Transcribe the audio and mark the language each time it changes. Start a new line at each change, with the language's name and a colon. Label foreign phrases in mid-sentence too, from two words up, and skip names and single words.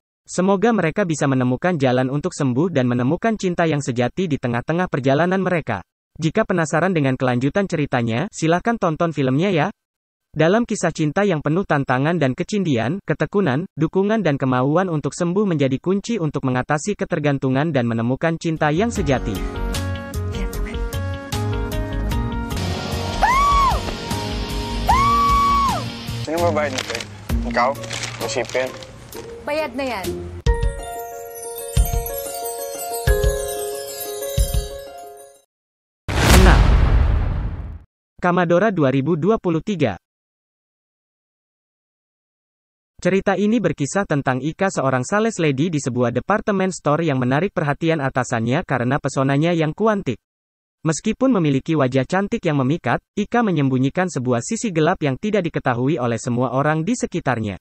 Indonesian: Semoga mereka bisa menemukan jalan untuk sembuh dan menemukan cinta yang sejati di tengah-tengah perjalanan mereka. Jika penasaran dengan kelanjutan ceritanya, silahkan tonton filmnya ya. Dalam kisah cinta yang penuh tantangan dan kecindian, ketekunan, dukungan dan kemauan untuk sembuh menjadi kunci untuk mengatasi ketergantungan dan menemukan cinta yang sejati.
Filipino: Sino babayad nito eh? Ikaw? Masipin? Bayad na yan.
Indonesian: Kamadora 2023. Cerita ini berkisah tentang Ika, seorang
English: sales lady
Indonesian: di sebuah
English: department store
Indonesian: yang menarik perhatian atasannya karena pesonanya yang kuantik. Meskipun memiliki wajah cantik yang memikat, Ika menyembunyikan sebuah sisi gelap yang tidak diketahui oleh semua orang di sekitarnya.